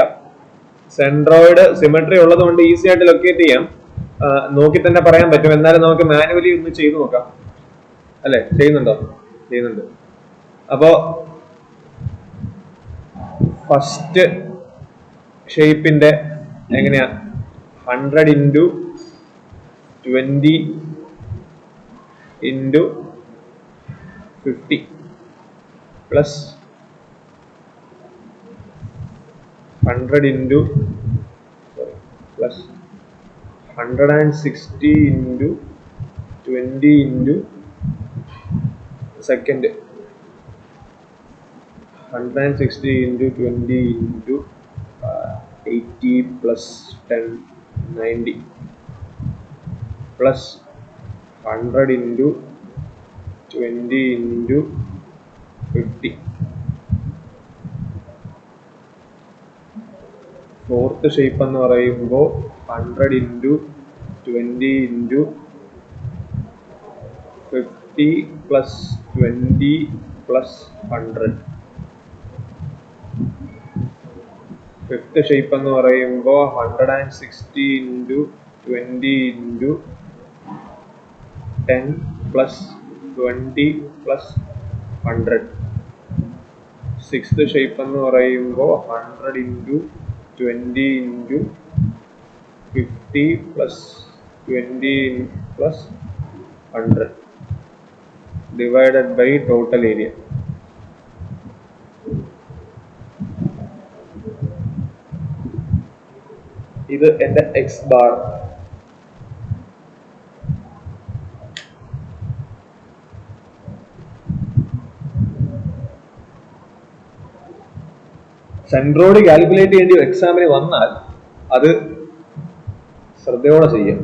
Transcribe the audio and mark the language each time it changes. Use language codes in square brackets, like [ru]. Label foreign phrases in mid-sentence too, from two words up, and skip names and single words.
[en] centroid symmetry [ml] ഉള്ളത് കൊണ്ട് ഈസി ആയിട്ട് ലൊക്കേറ്റ് ചെയ്യാം. നോക്കി തന്നെ പറയാൻ പറ്റും. എന്നാലും നമുക്ക് മാനുവലി ഒന്ന് ചെയ്തു നോക്കാം. അല്ലെ, ചെയ്യുന്നുണ്ടോ? ചെയ്യുന്നുണ്ട്. അപ്പോ ഫസ്റ്റ് ഷേപ്പിന്റെ എങ്ങനെയാ 100 into 20 into [en] 50 plus 100 into plus 160 into 20 into second 160 into 20 into 80 plus 10 90 plus 100 into 20 into 50. fourth shape [ml] എന്ന് പറയുമ്പോൾ [en] 100 into 20 into 50 plus 20 plus 100. fifth shape [ml] എന്ന് പറയുമ്പോൾ [en] 160 into 20 into 10 plus 20 plus 100. sixth shape [ml] എന്ന് പറയുമ്പോൾ [en] 100 into 20 into 50 plus 20 plus 100 divided by total area. [ml] ഇത് എന്റെ എക്സ് ബാർ. [en] centroid calculate [ml] ചെയ്യേണ്ടി എക്സാമിന് വന്നാൽ അത് ശ്രദ്ധയോടെ ചെയ്യാം.